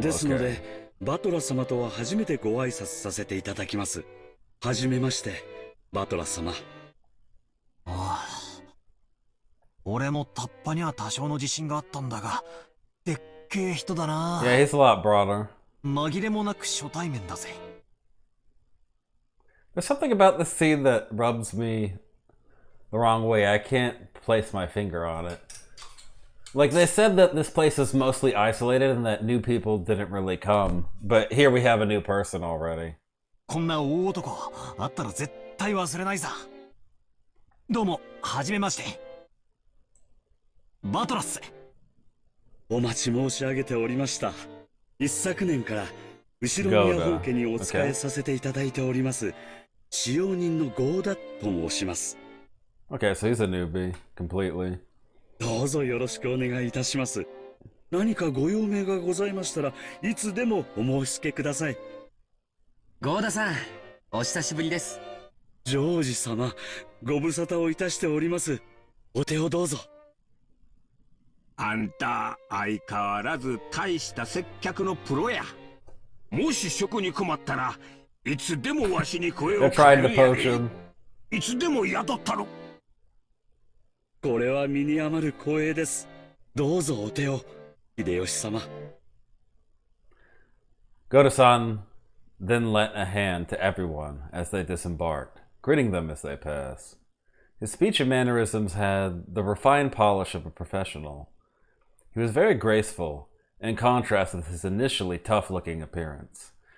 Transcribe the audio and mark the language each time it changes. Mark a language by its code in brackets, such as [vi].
[ja] ですので、バトラ様とは初めてご挨拶させていただきます。はじめまして、バトラ様。ああ。俺もタッパには多少の自信があったんだが、でっけえ人だな。 [en] Yeah, he's a lot broader. [ja] 紛れもなく初対面だぜ。 [en] There's something about this scene that rubs me the wrong way. I can't place my finger on it. Like, they said that this place is mostly isolated and that new people didn't really come. But here we have a new person already. [ja] こんな大男、あったら絶対忘れないさ。どうも、はじめまして。バトラス。お待ち申し上げておりました。一昨年から後ろ宮本家にお仕えさせていただいております。使用人のゴーダと申します。 [en] Okay, so he's a newbie, completely. [ja] どうぞよろしくお願いいたします。何かご用命がございましたらいつでもお申し付けください。ゴーダさん、お久しぶりです。ジョージ様、ご無沙汰をいたしております。お手をどうぞ。あんた相変わらず大した接客のプロや。もし職に困ったらいつでもわしに声をかけるやで。いつでも雇ったろ。これは身に余る光栄です。どうぞお手を、秀吉様。 [en] Goda-san then lent a hand to everyone as they disembarked, greeting them as they passed. His speech and mannerisms had the refined polish of a professional. He was very graceful, in contrast with his initially tough-looking appearance.